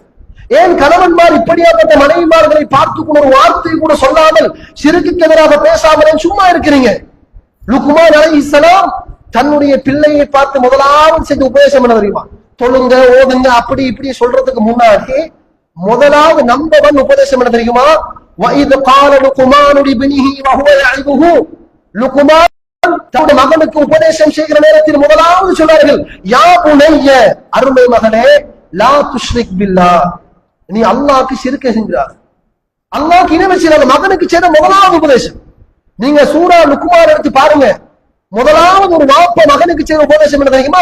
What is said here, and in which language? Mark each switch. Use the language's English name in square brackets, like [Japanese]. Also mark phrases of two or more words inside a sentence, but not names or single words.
[Tamil] ஏன் கணவன்மார் இப்படியாப்பட்ட மனைவிமார்களை பார்த்து கூட ஒரு வார்த்தை கூட சொல்லாமல் ஷிர்க்குக்கு எதிராக பேசாமல் சும்மா இருக்கிறீங்க? லுக்மான் அலைஹிஸ்ஸலாம் தன்னுடைய பிள்ளையை பார்த்து முதலாவது செஞ்ச உபதேசம் என்ன தெரியுமா? தொழுங்க ஓதுங்க அப்படி இப்படி சொல்றதுக்கு முன்னாடி முதலாவது நம்பர் 1 உபதேசம் என்ன தெரியுமா? [Arabic] வஇத் قال لقمان لابنه وهو يعظه. [Tamil] லுக்மான் தன்னுடைய மகனுக்கு உபதேசம் செய்கிற நேரத்தில் முதலாவது சொன்னார்கள், [Arabic] يا بني, [Tamil] அருமை மகனே, [Arabic] لا تشرك بالله, [Tamil] நீ அல்லாஹ்க்கு ஷிர்க் செஞ்சிராத, அல்லாஹ்க்கு இணை வச்சிராத. மகனுக்கு செய்த முதலாவது உபதேசம். நீங்க சூரா லுக்மான் எடுத்து பாருங்க, முதலாவது ஒரு வாப்ப மகனுக்கு செய்த உபதேசம் என்ன தெரியுமா?